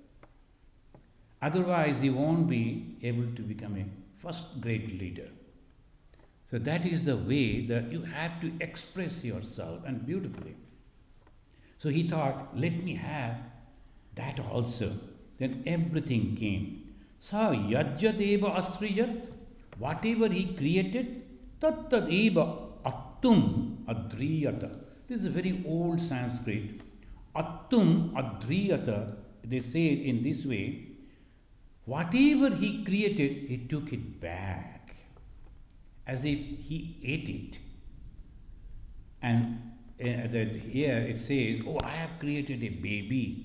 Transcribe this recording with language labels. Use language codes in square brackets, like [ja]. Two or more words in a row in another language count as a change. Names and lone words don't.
[en] Otherwise, he won't be able to become a first-grade leader. So that is the way that you have to express yourself, and beautifully. So he thought, let me have that also. Then everything came. [sa] Sa yajjat eva asrijat, [en] whatever he created, [sa] tat tat eva attum adriyata. [en] This is a very old Sanskrit. [sa] Attum adriyata, [en] they say it in this way. Whatever he created, he took it back, as if he ate it. And here it says, oh, I have created a baby.